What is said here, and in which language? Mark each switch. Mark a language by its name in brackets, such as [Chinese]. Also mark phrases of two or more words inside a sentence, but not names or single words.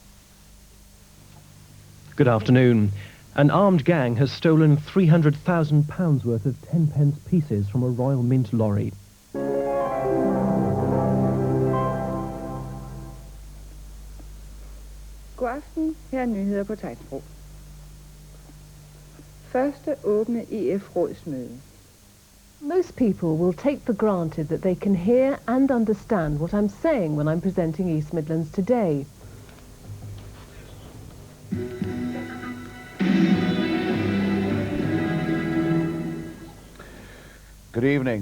[English] Good afternoon. An armed gang has stolen £300,000 worth of 10-pence pieces from a Royal Mint lorry. [Danish] God aften, her er nyheder på tegnsprog. Første åbne EF-rådsmøde. [English] Most people will take for granted that they can hear and understand what I'm saying when I'm presenting East Midlands Today. Good evening.